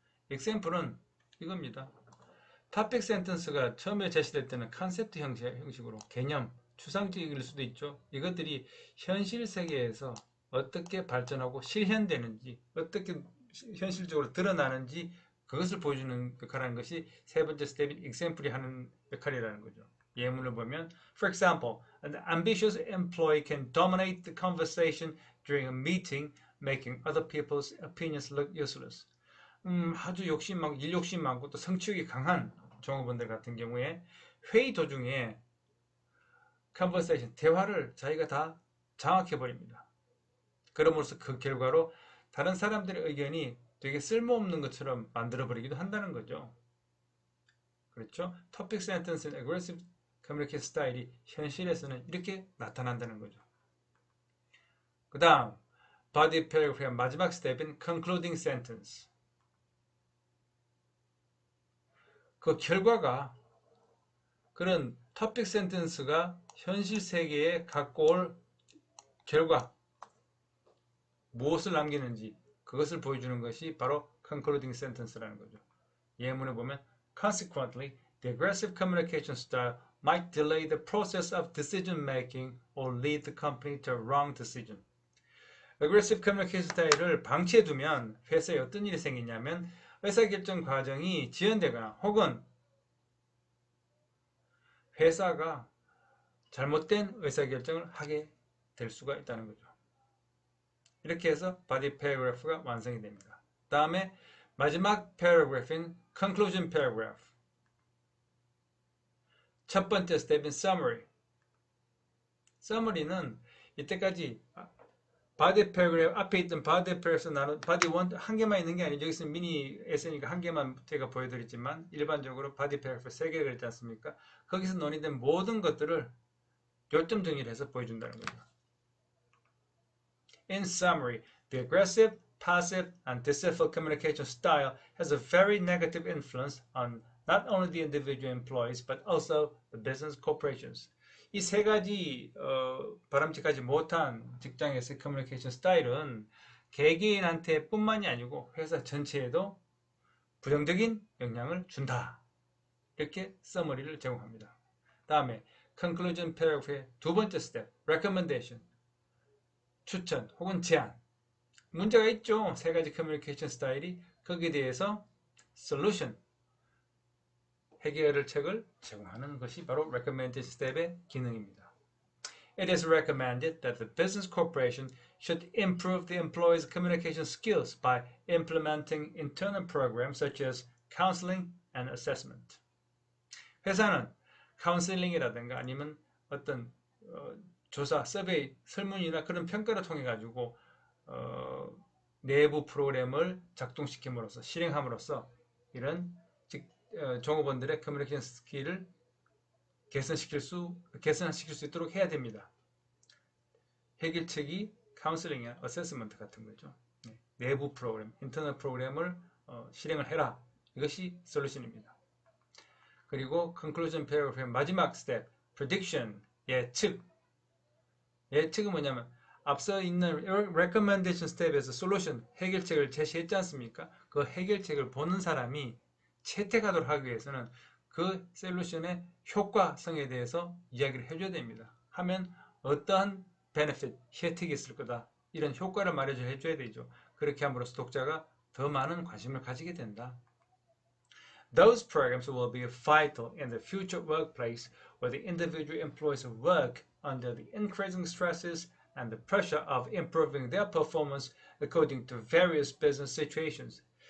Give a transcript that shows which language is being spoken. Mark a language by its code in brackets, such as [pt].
[ko] example은 이겁니다. topic sentence가 처음에 제시될 때는 컨셉트 형식으로 개념, 추상적일 수도 있죠. 이것들이 현실 세계에서 어떻게 발전하고 실현되는지, 어떻게 현실적으로 드러나는지 그것을 보여주는 역할이라는 것이 세 번째 스텝인 example이 하는 역할이라는 거죠. 예문을 보면 [en] For example, an ambitious employee can dominate the conversation during a meeting, making other people's opinions look useless. [ko] 아주 욕심 많고 일 욕심 많고 또 성취욕이 강한 종업원들 같은 경우에 회의 도중에 conversation, 대화를 자기가 다 장악해 버립니다. 그럼으로써 그 결과로 다른 사람들의 의견이 되게 쓸모없는 것처럼 만들어 버리기도 한다는 거죠. 그렇죠? topic sentence and aggressive communication 스타일이 현실에서는 이렇게 나타난다는 거죠. 그 다음 body paragraph의 마지막 스텝인 concluding sentence. 그 결과가 그런 topic sentence가 현실 세계에 갖고 올 결과 무엇을 남기는지 그것을 보여주는 것이 바로 concluding sentence라는 거죠. 예문에 보면 [en] Consequently, the aggressive communication style might delay the process of decision making or lead the company to a wrong decision. [ko] aggressive communication 스타일을 방치해두면 회사에 어떤 일이 생기냐면 의사결정 과정이 지연되거나 혹은 회사가 잘못된 의사결정을 하게 될 수가 있다는 거죠. 이렇게 해서 body paragraph가 완성이 됩니다. 다음에 마지막 paragraph인 conclusion paragraph. 첫 번째 스텝인 summary. summary는 이때까지 body paragraph 앞에 있던 body paragraph에서 나눈 body 1 한 개만 있는 게 아니죠. 여기서 미니 에세이니까 한 개만 제가 보여드렸지만 일반적으로 body paragraph 3개가 있지 않습니까? 거기서 논의된 모든 것들을 요점 정리를 해서 보여준다는 거죠. [en] In summary, the aggressive, passive, and deceitful communication style has a very negative influence on not only the individual employees but also the business corporations. [ko] 이 세 가지 바람직하지 못한 직장에서의 커뮤니케이션 스타일은 개개인한테 뿐만이 아니고 회사 전체에도 부정적인 영향을 준다. 이렇게 서머리를 제공합니다. 다음에 conclusion paragraph의 두 번째 스텝, recommendation. 추천 혹은 제안. 문제가 있죠. 세 가지 커뮤니케이션 스타일이. 거기에 대해서 solution, 해결을 책을 제공하는 것이 바로 recommended step의 기능입니다. [en] It is recommended that the business corporation should improve the employees' communication skills by implementing internal programs such as counseling and assessment. [ko] 회사는 카운슬링이라든가 아니면 어떤 조사, 서베이, 설문이나 그런 평가를 통해 가지고 내부 프로그램을 작동시킴으로써 실행함으로써 이런 종업원들의 커뮤니케이션 스킬을 개선시킬 수 있도록 해야 됩니다. 해결책이 카운슬링이나 어세스먼트 같은 거죠. 내부 프로그램, 인터널 프로그램을 실행을 해라. 이것이 솔루션입니다. 그리고 conclusion paragraph의 마지막 스텝, prediction, 예측. 예측은 뭐냐면 앞서 있는 recommendation 스텝에서 솔루션, 해결책을 제시했지 않습니까? 그 해결책을 보는 사람이 채택하도록 하기 위해서는 그 솔루션의 효과성에 대해서 이야기를 해줘야 됩니다. 하면 어떠한 benefit, 혜택이 있을 거다. 이런 효과를 말해줘야 되죠. 그렇게 함으로써 독자가 더 많은 관심을 가지게 된다. [en] Those programs will be vital in the future workplace where the individual employees work under the increasing stresses and the pressure of improving their performance according to various business situations.